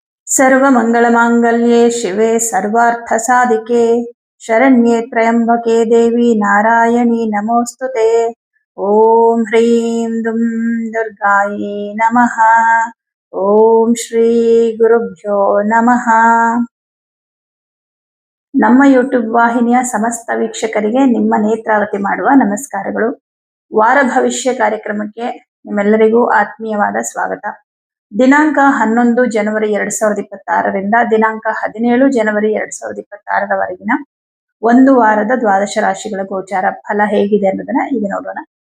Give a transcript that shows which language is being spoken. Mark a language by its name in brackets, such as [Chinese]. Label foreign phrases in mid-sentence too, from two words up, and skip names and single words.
[Sanskrit] सर्वमङ्गलमाङ्गल्ये शिवे सर्वार्थसाधिके शरण्ये त्र्यम्बके देवी नारायणी नमोऽस्तुते। ॐ ह्रीं दुं दुर्गायै नमः। ॐ ಶ್ರೀ ಗುರುಭ್ಯೋ ನಮಃ. [Kannada] ನಮ್ಮ ಯೂಟ್ಯೂಬ್ ವಾಹಿನಿಯ ಸಮಸ್ತ ವೀಕ್ಷಕರಿಗೆ ನಿಮ್ಮ ನೇತ್ರಾವತಿ ಮಾಡುವ ನಮಸ್ಕಾರಗಳು. ವಾರ ಭವಿಷ್ಯ ಕಾರ್ಯಕ್ರಮಕ್ಕೆ ನಿಮ್ಮೆಲ್ಲರಿಗೂ ಆತ್ಮೀಯವಾದ ಸ್ವಾಗತ. ದಿನಾಂಕ 11 ಜನವರಿ 2026ರಿಂದ ದಿನಾಂಕ 17 ಜನವರಿ 2026ರವರೆಗಿನ ಒಂದು ವಾರದ ದ್ವಾದಶ ರಾಶಿಗಳ ಗೋಚಾರ ಫಲ ಹೇಗಿದೆ ಅನ್ನೋದನ್ನ ಈಗ ನೋಡೋಣ.